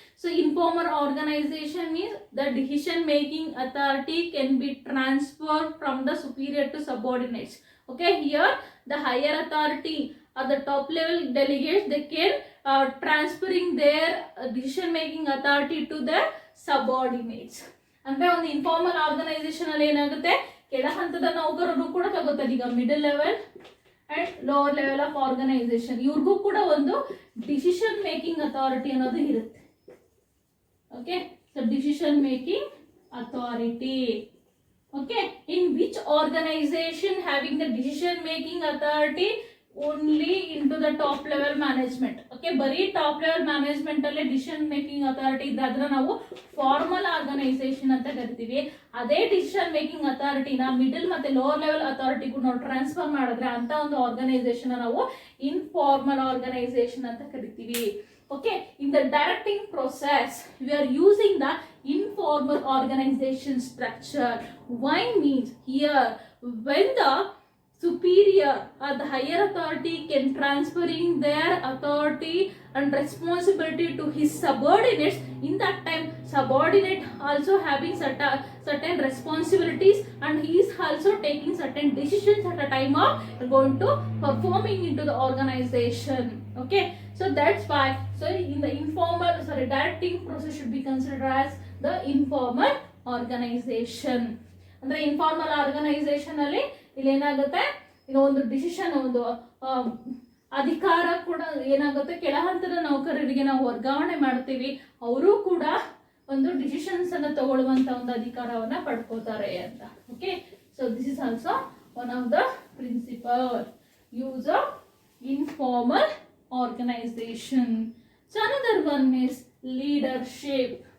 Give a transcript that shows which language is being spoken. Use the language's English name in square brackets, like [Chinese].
[English] So informal organization means the decision making authority can be transferred from the superior to subordinates. Okay, here the higher authority or the top level delegates, they can transferring their decision making authority to their subordinates. [Kannada] ಅಂದ್ರೆ ಒಂದು informal organisation ಅಲ್ಲಿ ಏನಾಗುತ್ತೆ, ಕೆಳ ಹಂತದ ನೌಕರರು ಕೂಡ ತಗೋತಾರೆ. ಈಗ middle level and lower level of organisation, ಇವ್ರಿಗೂ ಕೂಡ ಒಂದು ಡಿಸಿಷನ್ ಮೇಕಿಂಗ್ ಅಥಾರಿಟಿ ಅನ್ನೋದು ಇರುತ್ತೆ. [English] Okay, so decision making authority. Okay, in which organization having the decision making authority only in to the top level management. [Kannada] Okay, ಬರೀ top level management ಅಲ್ಲೇ decision making authority ಇದ್ರೆ ಅದನ್ನ ನಾವು formal organisation ಅಂತ ಕರಿತೀವಿ. ಅದೇ ಡಿಸಿಷನ್ ಮೇಕಿಂಗ್ ಅಥಾರಿಟಿನ ಮಿಡಲ್ ಮತ್ತೆ lower level ಅಥಾರಿಟಿಗೂ ನಾವು ಟ್ರಾನ್ಸ್ಫರ್ ಮಾಡಿದ್ರೆ ಅಂತ ಒಂದು ಆರ್ಗನೈಸೇಷನ್ ನಾವು ಇನ್ಫಾರ್ಮಲ್ ಆರ್ಗನೈಸೇಷನ್ ಅಂತ ಕರಿತೀವಿ. [English] Okay, in the directing process, we are using the informal organization structure. Why means here, when the superior or the higher authority can transferring their authority and responsibility to his subordinates, in that time subordinate also having certain responsibilities, and he is also taking certain decisions at a time of going to performing into the organization. Okay, so that's why, so in the informal, sorry, directing process should be considered as the informal organization. [Kannada] ಅಂದ್ರೆ informal organisation ಅಲ್ಲಿ ಇಲ್ಲಿ ಏನಾಗುತ್ತೆ, ಈಗ ಒಂದು decision, ಒಂದು ಅಧಿಕಾರ ಕೂಡ ಏನಾಗುತ್ತೆ, ಕೆಳ ಹಂತದ ನೌಕರರಿಗೆ ನಾವು ವರ್ಗಾವಣೆ ಮಾಡ್ತೀವಿ, ಅವರು ಕೂಡ ಒಂದು ಡಿಸಿಷನ್ಸ್ ಅನ್ನ ತಗೊಳ್ಳುವಂತ ಒಂದು ಅಧಿಕಾರವನ್ನ ಪಡ್ಕೋತಾರೆ ಅಂತ. [English] Okay, so this is also one of the principal use of informal organization. So another one is leadership.